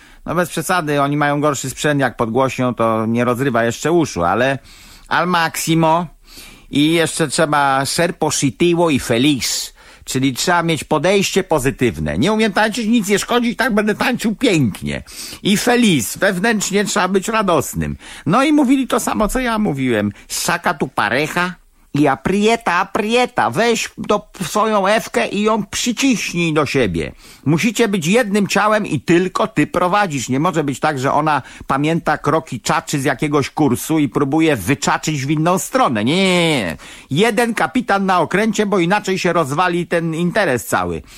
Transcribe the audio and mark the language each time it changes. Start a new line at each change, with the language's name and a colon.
Polish: No bez przesady, oni mają gorszy sprzęt, jak podgłośnią, to nie rozrywa jeszcze uszu, ale
Spanish: al maximo.
Polish: I jeszcze trzeba
Spanish: ser positivo y feliz,
Polish: czyli trzeba mieć podejście pozytywne. Nie umiem tańczyć, nic nie szkodzi, tak będę tańczył pięknie. I feliz, wewnętrznie trzeba być radosnym. No i mówili to samo, co ja mówiłem.
Spanish: Saca tu pareja y aprieta, aprieta.
Polish: Weź do swoją Ewkę i ją przyciśnij do siebie. Musicie być jednym ciałem i tylko ty prowadzisz. Nie może być tak, że ona pamięta kroki czaczy z jakiegoś kursu i próbuje wyczaczyć w inną stronę. Nie, nie, nie. Jeden kapitan na okręcie, bo inaczej się rozwali ten interes cały.